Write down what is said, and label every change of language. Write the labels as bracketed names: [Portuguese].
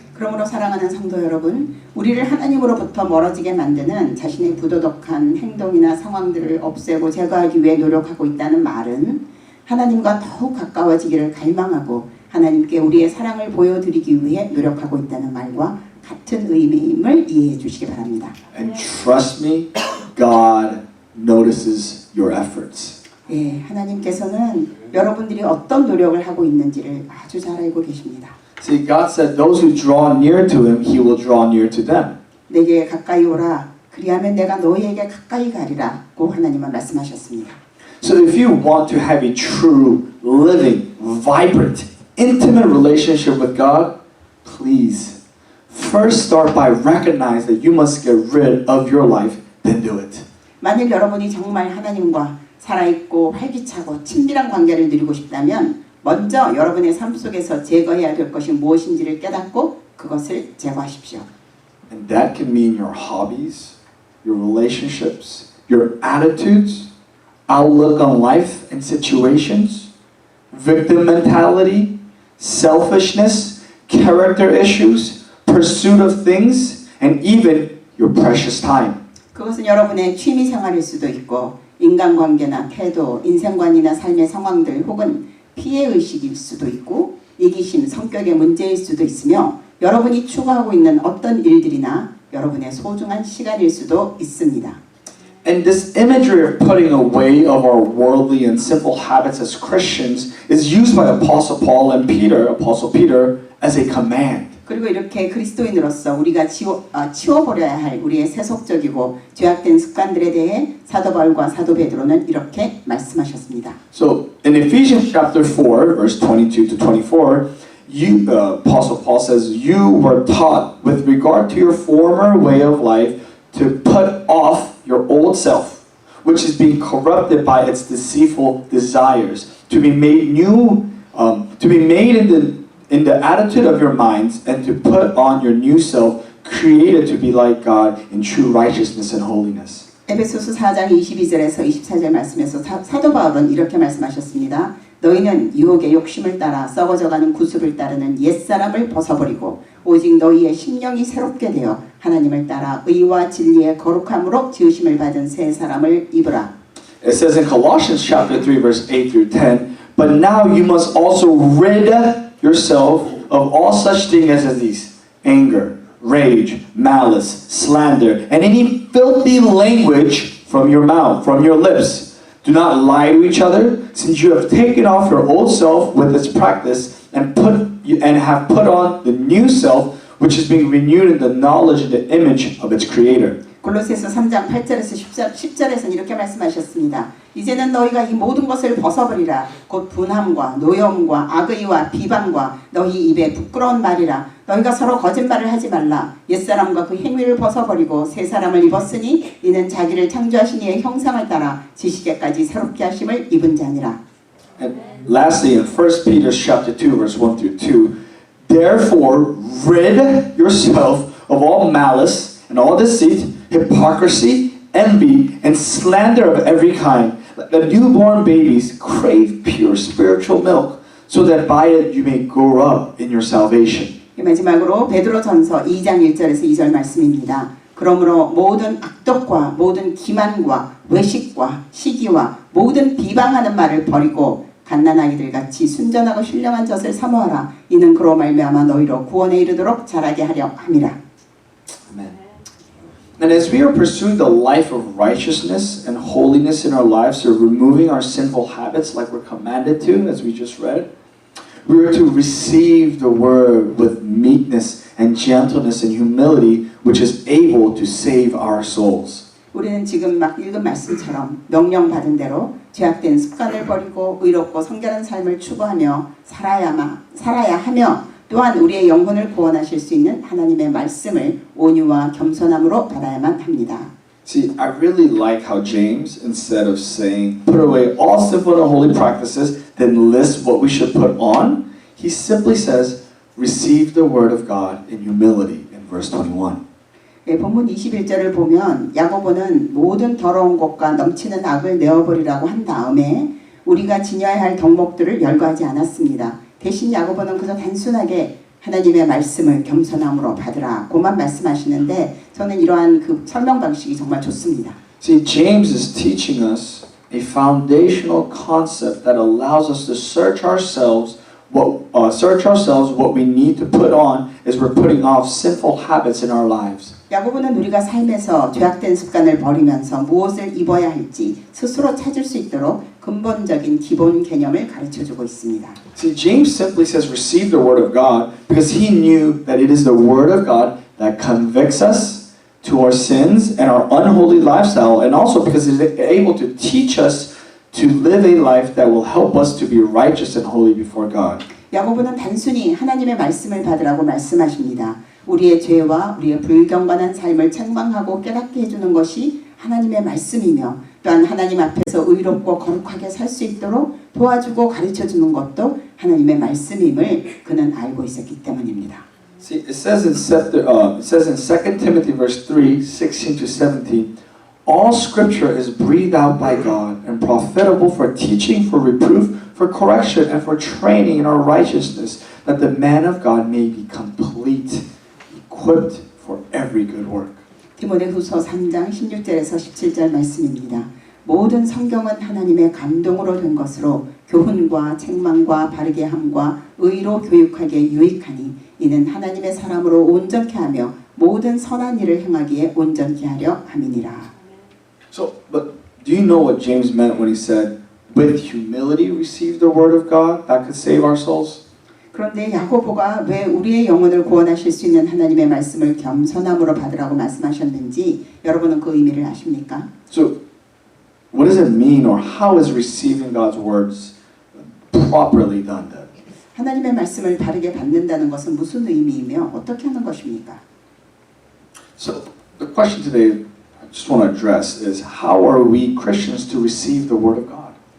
[Korean] 그러므로 사랑하는 성도 여러분, 우리를 하나님으로부터 멀어지게 만드는 자신의 부도덕한 행동이나 상황들을 없애고 제거하기 위해 노력하고 있다는 말은 하나님과 더욱 가까워지기를 갈망하고 하나님께 우리의 사랑을 보여드리기 위해 노력하고 있다는 말과 같은 의미임을 이해해 주시기 바랍니다. [English] And trust me, God notices your efforts. [Korean] 예, 하나님께서는 여러분들이 어떤 노력을 하고 있는지를 아주 잘 알고 계십니다. [English] See, God said those who draw near to Him, He will draw near to them. [Korean] 내게 가까이 오라. 그리하면 내가 너희에게 가까이 가리라고 하나님은 말씀하셨습니다. [English] So if you want to have a true, living, vibrant, intimate relationship with God, please first start by recognizing that you must get rid of your life, then do it. [Korean] 만일 여러분이 정말 하나님과 살아있고 활기차고 친밀한 관계를 누리고 싶다면 먼저 여러분의 삶 속에서 제거해야 될 것이 무엇인지를 깨닫고 그것을 제거하십시오. [English] And that can mean your hobbies, your relationships, your attitudes, outlook on life and situations, victim mentality, selfishness, character issues, pursuit of things, and even your precious time. [Korean] 그것은 여러분의 취미 생활일 수도 있고 인간관계나 태도, 인생관이나 삶의 상황들 혹은 피해의식일 수도 있고 이기심, 성격의 문제일 수도 있으며 여러분이 추구하고 있는 어떤 일들이나 여러분의 소중한 시간일 수도 있습니다. [English] And this imagery of putting away of our worldly and simple habits as Christians is used by Apostle Paul and Apostle Peter, as a command. [Korean] 그리고 이렇게 그리스도인으로서 우리가 치워버려야 할 우리의 세속적이고 죄악된 습관들에 대해 사도 바울과 사도 베드로는 이렇게 말씀하셨습니다. [English] So in Ephesians chapter 4, verse 22 to 24, Apostle Paul says, you were taught with regard to your former way of life to put off your old self, which is being corrupted by its deceitful desires, to be made new, to be made in the attitude of your minds, and to put on your new self, created to be like God in true righteousness and holiness. [Korean] 에베소서 4장 22절에서 24절 말씀에서 사도 바울은 이렇게 말씀하셨습니다. 너희는 유혹의 욕심을 따라 썩어져가는 구습을 따르는 옛사람을 벗어버리고 오직 너희의 심령이 새롭게 되어 하나님을 따라 의와 진리의 거룩함으로 지으심을 받은 새 사람을 입으라. [English] It says in Colossians chapter 3 verse 8 through 10, but now you must also rid yourself of all such things as these: anger, rage, malice, slander, and any filthy language from your mouth, from your lips. Do not lie to each other, since you have taken off your old self with its practice and have put on the new self, which is being renewed in the knowledge and the image of its creator. [Korean] 골로새서 3장 8절에서 10절에서는 이렇게 말씀하셨습니다. 이제는 너희가 이 모든 것을 벗어버리라. 곧 분함과 노염과 악의와 비방과 너희 입에 부끄러운 말이라. 너희가 서로 거짓말을 하지 말라. 옛사람과 그 행위를 벗어버리고 새 사람을 입었으니 이는 자기를 창조하신 이의 형상을 따라 지식에까지 새롭게 하심을 입은 자니라. [English] And lastly, in 1 Peter chapter 2 verse 1 through 2, therefore rid yourself of all malice and all deceit, hypocrisy, envy, and slander of every kind. Let the newborn babies crave pure spiritual milk, so that by it you may grow up in your salvation. [Korean] 마지막으로 베드로전서 2장 1절에서 2절 말씀입니다. 그러므로 모든 악독과 모든 기만과 외식과 시기와 모든 비방하는 말을 버리고 갓난아기들 같이 순전하고 신령한 젖을 사모하라. 이는 그로 말미암아 너희로 구원에 이르도록 자라게 하려 함이라. [English] Amen. And as we are pursuing the life of righteousness and holiness in our lives, so removing our sinful habits like we're commanded to, as we just read, we are to receive the word with meekness and gentleness and humility, which is able to save our souls. [Korean] 우리는 지금 막 읽은 말씀처럼 명령받은 대로 죄악된 습관을 버리고 의롭고 성결한 삶을 추구하며 살아야 하며 또한 우리의 영혼을 구원하실 수 있는 하나님의 말씀을 온유와 겸손함으로 받아야만 합니다. [English] See, I really like how James, instead of saying, put away all sinful and holy practices, then list what we should put on, he simply says, receive the word of God in humility in verse 21. [Korean] 본문 21절을 보면 야고보는 모든 더러운 것과 넘치는 악을 내어버리라고 한 다음에 우리가 지녀야 할 덕목들을 열거하지 않았습니다. 대신 야고보는 그저 단순하게 하나님의 말씀을 겸손함으로 받으라 고만 말씀하시는데 저는 이러한 그 설명 방식이 정말 좋습니다. [English] See, James is teaching us a foundational concept that allows us to search ourselves. What we need to put on is we're putting off sinful habits in our lives. [Korean] 야고보는 우리가 삶에서 죄악된 습관을 버리면서 무엇을 입어야 할지 스스로 찾을 수 있도록 근본적인 기본 개념을 가르쳐주고 있습니다. [English] See, James simply says receive the word of God because he knew that it is the word of God that convicts us to our sins and our unholy lifestyle, and also because it is able to teach us to live a life that will help us to be righteous and holy before God. [Korean] 야고보는 단순히 하나님의 말씀을 받으라고 말씀하십니다. 우리의 죄와 우리의 불경건한 삶을 책망하고 깨닫게 해주는 것이 하나님의 말씀이며 또한 하나님 앞에서 의롭고 거룩하게 살 수 있도록 도와주고 가르쳐주는 것도 하나님의 말씀임을 그는 알고 있었기 때문입니다. [English] See, it says in 2 Timothy verse 3, 16 to 17, all scripture is breathed out by God and profitable for teaching, for reproof, for correction, and for training in our righteousness, that the man of God may be complete, equipped for every good work. [Korean] 디모데후서 3장 16절에서 17절 말씀입니다. 모든 성경은 하나님의 감동으로 된 것으로 교훈과 책망과 바르게 함과 의로 교육하기에 유익하니 이는 하나님의 사람으로 온전케 하며 모든 선한 일을 행하기에 온전케 하려 함이니라. [English] So, but do you know what James meant when he said, with humility receive the word of God that could save our souls? [Korean] 그런데 야고보가 왜 우리의 영혼을 구원하실 수 있는 하나님의 말씀을 겸손함으로 받으라고 말씀하셨는지 여러분은 그 의미를 아십니까? [English] So, what does it mean, or how is receiving God's words properly done then? [Korean] 하나님의 말씀을 바르게 받는다는 것은 무슨 의미이며 어떻게 하는 것입니까? [English] So, the question today I just want to address is, how are we Christians to receive the word of God?